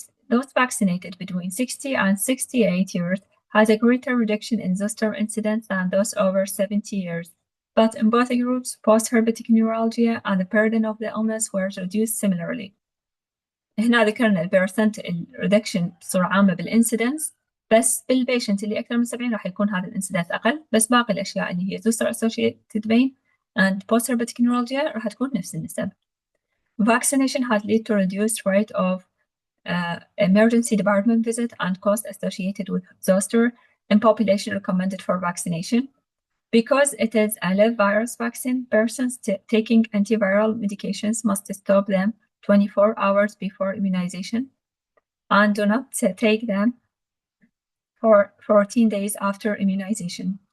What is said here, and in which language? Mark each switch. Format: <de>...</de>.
<en>Those vaccinated between 60 and 68 years had a greater reduction in zoster incidence than those over 70 years. But in both groups, post-herpetic neuralgia and the burden of the illness were reduced similarly.</en> <ar>هنا ذكرنا البرسنت الريدكشن بصورة عامة بالانسيدنس، بس بالبيشنت اللي أكثر من 70 راح يكون هذا الانسيدنس أقل، بس باقي الأشياء اللي هي</ar> <en>zoster associated pain and post-herpetic neuralgia</en> <ar>راح تكون نفس النسب.</ar> <en>Vaccination had led to reduced rate of emergency department visit and cost associated with zoster in population recommended for vaccination. Because it is a live virus vaccine, persons taking antiviral medications must stop them 24 hours before immunization and do not take them for 14 days after immunization.</en>